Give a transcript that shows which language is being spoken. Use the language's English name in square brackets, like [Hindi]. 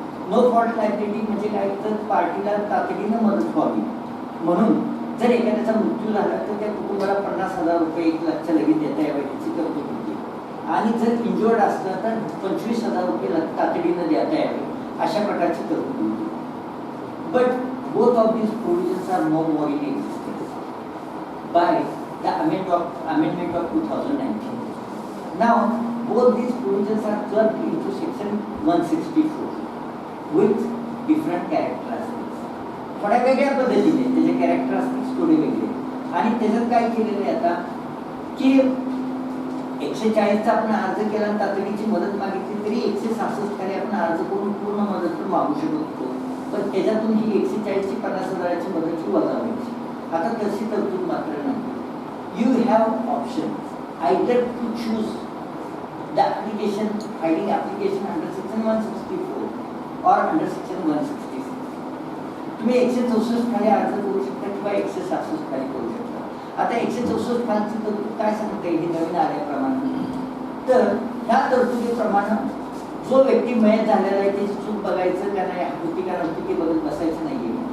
[Marathi] No fault liability म्हणजे काय, तर पार्टीला तातडीनं मदत व्हावी म्हणून जर एखाद्याचा मृत्यू झाला तर त्या कुटुंबाला 50,000 रुपये 1 लाखच्या लगेच देता यावे याची तरतूद होती. आणि जर इंजुअर्ड असलं तर 25,000 रुपये तातडीनं देता यावे अशा प्रकारची तरतूद होती. [English] But both of these provisions are no more in existence by the amendment of 2019. Now, both these provisions are clubbed into section 164 with different characteristics. [Marathi] थोड्या वेगळ्या पद्धतीने त्याचे कॅरेक्टरिस्टिक्स थोडे वेगळे. आणि त्याच्यात काय केलेलं आहे आता की 140चा आपण अर्ज केला आणि तातडीची मदत मागितली तरी 166 खाली आपण अर्ज करून पूर्ण मदत पण मागू शकत होतो, पण त्याच्यातून ही 140ची 50,000ची मदतची वजा व्हायची. आता तशी तरतूद मात्र नाही. [English] You have option either to choose the application filing application under section 164 और under section 166. [Marathi] तुम्ही 164 खाली अर्ज करू शकता किंवा 166 खाली करू शकता. आता 164 खालची तरतूद काय सांगते, हे नवीन आल्याप्रमाणे, तर ह्या तरतुदीप्रमाणे जो व्यक्ती मयत झालेला आहे त्याची चूक बघायचं का नाही, होती का नव्हती ते बघत बसायचं नाहीये.